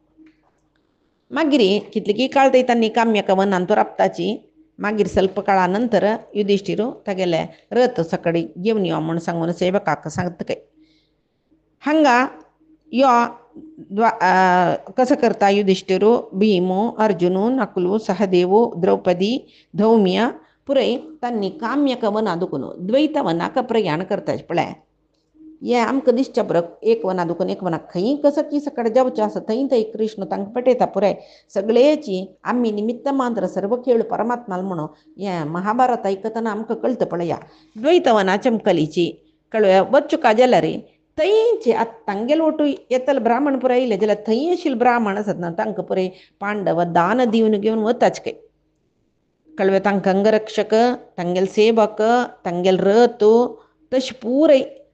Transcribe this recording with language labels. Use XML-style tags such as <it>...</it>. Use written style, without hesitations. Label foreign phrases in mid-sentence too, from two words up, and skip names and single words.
<kok>मागीर कितले की काळ थंय तांणी काम्य वनांत राबताची मागीर ಸ್ವಲ್ಪ काळा नंतर युधिष्ठिरो तागेले रथ सकडी घेवन यो म्हूण सांगून सेवकाक सांगतकय हांगा यो कसं करता युधिष्ठिरो भीमो अर्जुनो नकुलो सहदेवो द्रौपदी धौम्य पुरय तांणी काम्यक वना दुखून द्वैत वनाक प्रयाण करताचे पळय हे आमकां दिसचें बरं एक वना दुखून एक वनाक खंय कसं की सकड जेवचें आसा थंय थंय कृष्ण तांकां पेटयता पुराय सगळेची आमी निमित्त मात्र सर्व खेळ परमात्माल म्हणून हें महाभारत आयकतना आमकां कळटा पळया द्वैत वना चमकलीची कळ्या वचुका जाल्यार थंयचे आतां तांगेले ओटू येतले ब्राह्मण पुराय येयले जाल्यार थंय आशिल्ले ब्राह्मण आसात न्हू तांकां पुराय पांडव दान दिवन घेवन वताच काय कळवे तांकां अंगरक्षक तांगेले सेवक तांगेले रथ तशें पुराय</kok>